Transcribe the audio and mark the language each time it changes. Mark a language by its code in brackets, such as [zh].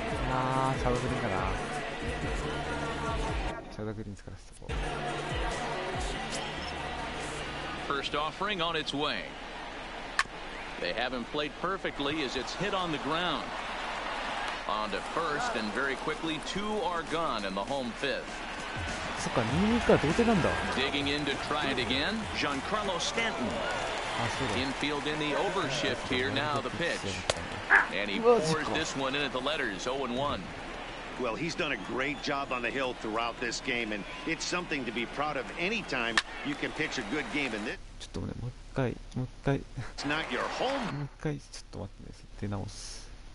[ja] Ah, シャドーグリーンかな。シャドーグリーン使わせてこう。 [en] First offering on its way. They haven't played perfectly as it's hit on the ground. On to first, and very quickly 2 are gone in the home 5th. [ja] そっか、2-2か、同点なんだ。 [en] Digging in to try it again, Giancarlo Stanton. Infield in the overshift here, now the pitch. And he pours this one in at the letters, 0-1. Well, he's done a great job on the hill throughout this game, and it's something to be proud of anytime you can pitch a good game in this. [ja] ちょっとね、もう一回。 [en] It's not your home. [ja] もう一回、ちょっと待ってね、出直す。